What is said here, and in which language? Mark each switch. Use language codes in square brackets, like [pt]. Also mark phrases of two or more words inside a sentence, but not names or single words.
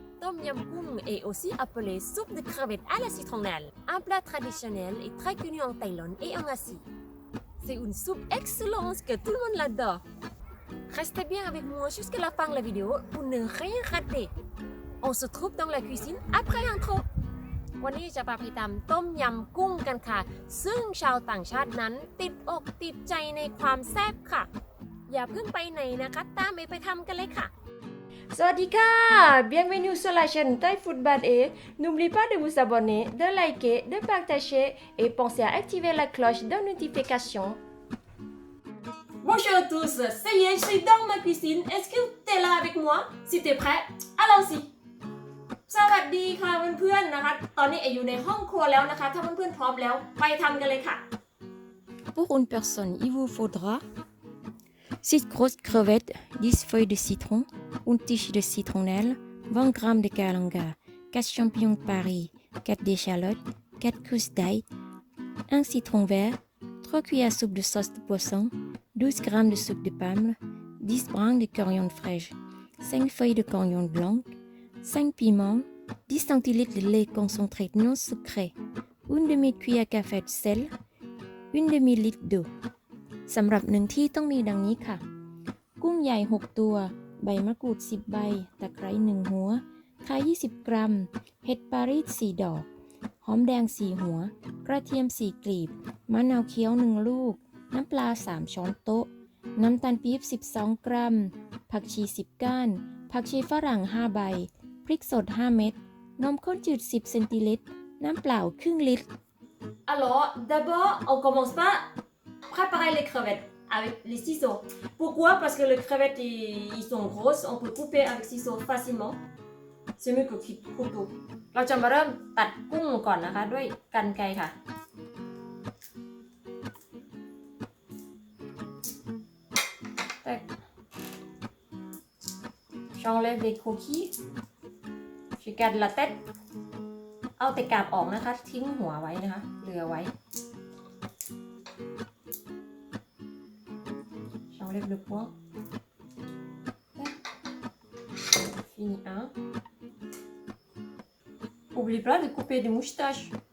[fr] Tom Yam Goong est aussi appelé soupe de crevettes à la citronnelle, un plat traditionnel et très connu en Thaïlande et en Asie. C'est une soupe excellente que tout le monde l'adore. Restez bien avec moi jusqu'à la fin de la vidéo pour ne rien rater. On se trouve dans la cuisine après l'intro. [th] วันนี้จะพาไปทำต้มยำกุ้งกันค่ะซึ่งชาวต่างชาตินั้นติดอกติดใจในความแซ่บค่ะอย่าเพิ่งไปไหนนะคะตามไปทำกันเลยค่ะ Sawadika! [fr] Bienvenue sur la chaîne Thai Food Bad E. N'oubliez pas de vous abonner, de liker, de partager et pensez à activer la cloche de notification. Bonjour à tous, ça y est, je suis dans ma cuisine. Est-ce que tu es là avec moi? Si tu es prêt, allons-y! [th] สวัสดีค่ะเพื่อนๆนะคะตอนนี้อยู่ในห้องครัวแล้วนะคะถ้าเพื่อนๆพร้อมแล้วไปทำกันเลยค่ะ [fr] Pour une personne, il vous faudra 6 grosses crevettes, 10 feuilles de citron, une tige de citronnelle, 20 g de kalanga, 4 champignons de Paris, 4 d'échalotes, 4 gousses d'ail, 1 citron vert, 3 cuillères à soupe de sauce de poisson, 12 g de soupe de pomme, 10 brins de coriandre fraîche, 5 feuilles de coriandre blanc, 5 piments, 10 centilitres de lait concentré non sucré, une demi-cuillère à café de sel, une demi-litre d'eau. [th] สำหรับ1ที่ต้องมีดังนี้ค่ะกุ้งใหญ่6ตัวใบมะกรูด10ใบตะไคร้1หัวข่า20 กรัมเห็ดปารีส4ดอกหอมแดง4หัวกระเทียม4กลีบมะนาวเคี้ยว1ลูกน้ำปลา3ช้อนโต๊ะน้ำตาลปี๊บ12 กรัมผักชี10ก้านผักชีฝรั่ง5ใบพริกสด5เม็ดนมข้นจืด10เซนติลิตรน้ำเปล่าครึ่งลิตร [fr] Alors d'abord on commence par préparer les crevettes avec les ciseaux. Pourquoi? Parce que les crevettes ils sont grosses, on peut couper avec ciseaux facilement. C'est mieux que couteau. [th] เราจะมาเริ่มตัดกุ้งก่อนนะคะด้วยกรรไกรค่ะ [fr] J'enlève les coquilles. Je garde la tête. [th] เอาแต่กาบออกนะคะทิ้งหัวไว้นะคะเหลือไว้ [fr] J'enlève le poing. Fini un. N'oublie pas de couper des moustaches.